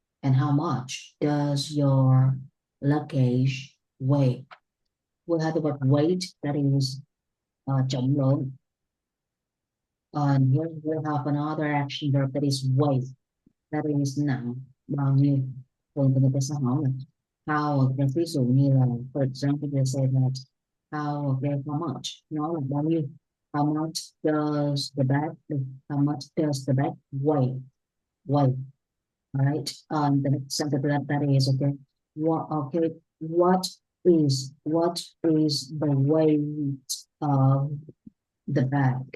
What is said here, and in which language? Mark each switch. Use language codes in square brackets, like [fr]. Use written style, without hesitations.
[en] And how much does your luggage weigh? We have the word weight, that is [vi] trọng lượng. [en] And here we have another action verb that is weight, that is [vi] nặng, bao nhiêu. Thường thì người ta sẽ hỏi là how, okay, ví dụ như là, [en] for example, they say that how, okay, how much, [vi] nói là bao nhiêu. [en] How much does the bag, how much does the bag weigh? Weigh. All right. The next sentence that is okay. What is the weight of the bag?